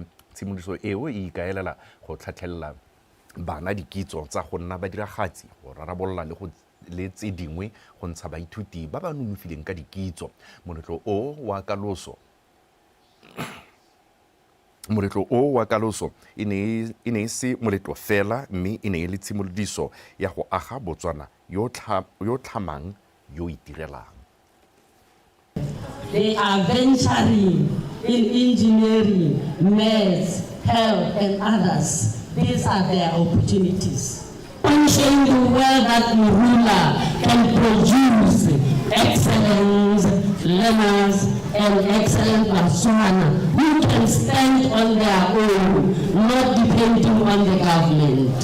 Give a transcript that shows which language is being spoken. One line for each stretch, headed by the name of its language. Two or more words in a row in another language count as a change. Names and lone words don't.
Tswana: Tshimodiso eo e ikaelela go tlhatlhelela bana dikitso tsa go nna badiragatsi go rarabolola le tse dingwe go ntsha baithuti ba ba nonofileng ka dikitso. Moletlo o wa kaloso e ne e se moletlo fela mme e ne e le tshimolodiso ya go aga Botswana yo tlhamang yo itirelang.
English: they are venturing in engineering, maths, health, and others. These are their opportunities. Showing the world that Morula can produce excellent learners and excellent Botswana who can stand on their own, not depending on the government.